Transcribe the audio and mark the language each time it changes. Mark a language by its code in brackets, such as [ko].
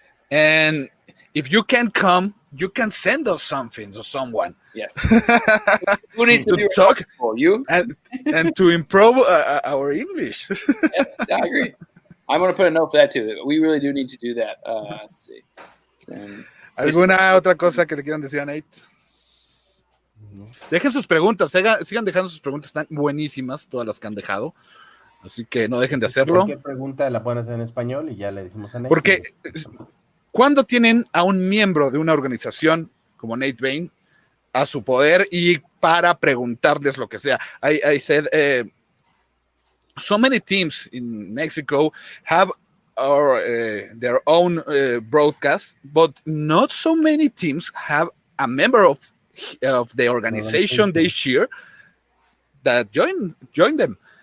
[en] And if you can come, you can send us something or someone. Yes. Who needs to be talk you and to improve our English. Yes, I agree. I'm going to put a note for that too. We really do need to do that. Let's see. [es] ¿Alguna otra cosa que le quieran decir a Nate? Dejen sus preguntas, sigan dejando sus preguntas, están buenísimas todas las que han dejado, así que no dejen de hacerlo. Cualquier pregunta la pueden hacer en español y ya le decimos a Nate. Porque cuando tienen a un miembro de una organización como Nate Bain a su poder y para preguntarles lo que sea. [en] I said so many teams in Mexico have their own broadcast, but not so many teams have a member of the organization they cheer that join them.